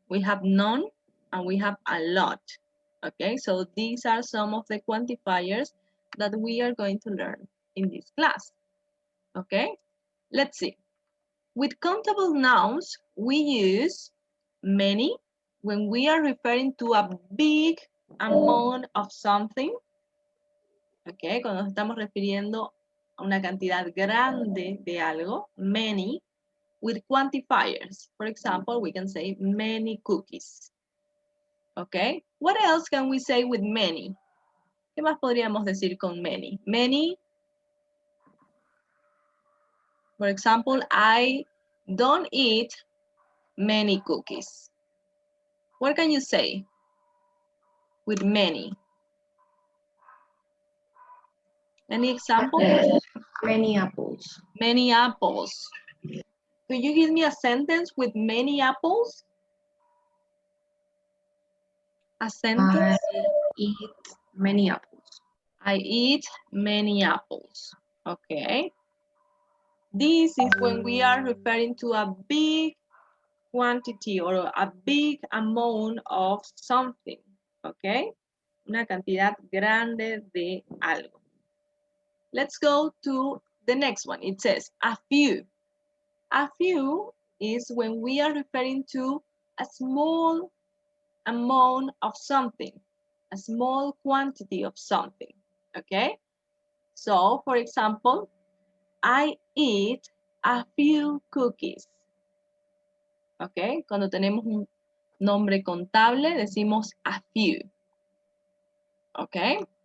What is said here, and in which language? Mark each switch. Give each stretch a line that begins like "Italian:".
English: We have none and we have a lot. Okay, so these are some of the quantifiers that we are going to learn in this class. Okay, let's see. With countable nouns, we use many when we are referring to a big amount of something.
Spanish: Okay, cuando nos estamos refiriendo a una cantidad grande de algo, many.
English: With quantifiers, for example, we can say many cookies. Okay, what else can we say with many?
Spanish: ¿Qué más podríamos decir con many?
English: Many, for example, I don't eat many cookies. What can you say with many? Any example? Many apples. Many apples. Could you give me a sentence with many apples? A sentence? I eat many apples. I eat many apples. Okay. This is when we are referring to a big quantity or a big amount of something. Okay.
Spanish: Una cantidad grande de algo.
English: Let's go to the next one. It says a few. A few is when we are referring to a small amount of something, a small quantity of something, okay? So, for example, I eat a few cookies, okay?
Spanish: Cuando tenemos un nombre contable, decimos a few, okay?